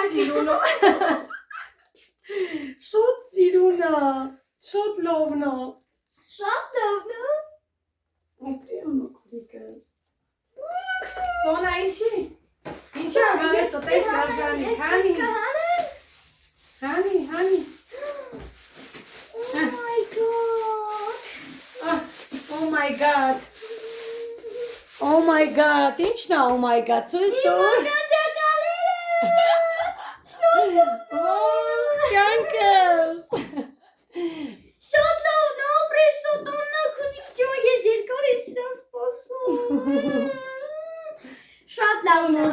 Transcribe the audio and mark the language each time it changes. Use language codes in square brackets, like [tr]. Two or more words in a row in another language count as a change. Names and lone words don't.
[hy] Սիրուն է։ Շատ սիրուն է, շատ լավն է։ Շատ լավն է։ Ապրի Աննա Քուրիկս։ Սոնա ինչի։ Ինչի աղանես ոտեք լավջանի, հանի։ Հանի։ [en] Oh my god. Oh my god, [hy] ինչն է [en] oh my god, [hy] ցույց տուր։ Կյանքս։ Շատ լավն է, ապրի շատ Աննա Քուրիկ ջան, ես երկար եմ սրան սպասում։ Շատ լավն է։